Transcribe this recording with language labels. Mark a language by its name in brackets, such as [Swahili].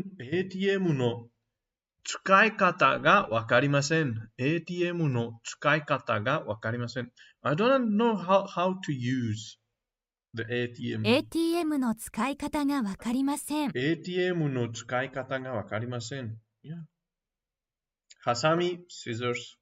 [Japanese] ATM の使い方がわかりません。 ATM の使い方がわかりません。 [English] I don't know how to use the ATM [Japanese] の使い方がわかりません。 ATM の使い方がわかりません。ハサミ、scissors。